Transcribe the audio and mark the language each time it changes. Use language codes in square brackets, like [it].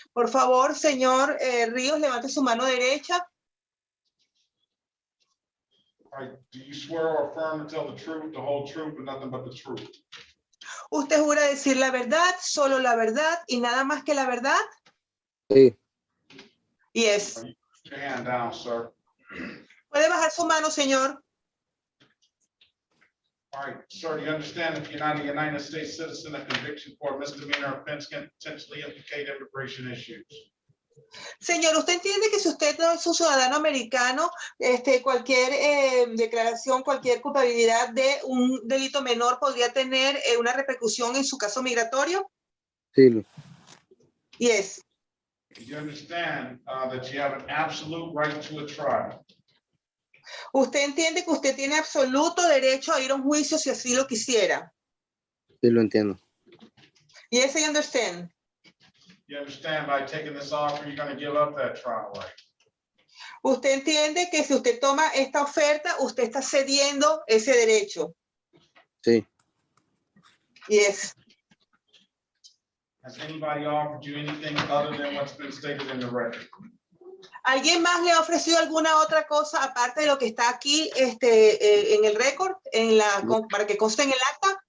[es] Por favor, señor Ríos, levante su mano derecha. [en] All right, do you swear or affirm to tell the truth, the whole truth, and nothing but the truth? [es] ¿Usted jura decir la verdad, solo la verdad y nada más que la verdad? Sí. [en] Yes. Put your hand down, sir. [es] ¿Puede bajar su mano, señor? [en] All right, sir, do you understand if you're not a United States citizen, a conviction for a misdemeanor offense can potentially implicate immigration issues? [es] Señor, ¿usted entiende que si usted no es un ciudadano americano, cualquier declaración, cualquier culpabilidad de un delito menor podría tener una repercusión en su caso migratorio? Sí. [en] Yes. Do you understand that you have an absolute right to a trial? [es] ¿Usted entiende que usted tiene absoluto derecho a ir a un juicio si así lo quisiera? Sí, lo entiendo. [en] Yes, I understand. You understand by taking this offer, you're going to give up that trial right? [es] ¿Usted entiende que si usted toma esta oferta, usted está cediendo ese derecho? Sí. [en] Yes. Has anybody offered you anything other than what's been stated in the record? [es] ¿Alguien más le ha ofrecido alguna otra cosa aparte de lo que está aquí en el récord, para que conste en el acta?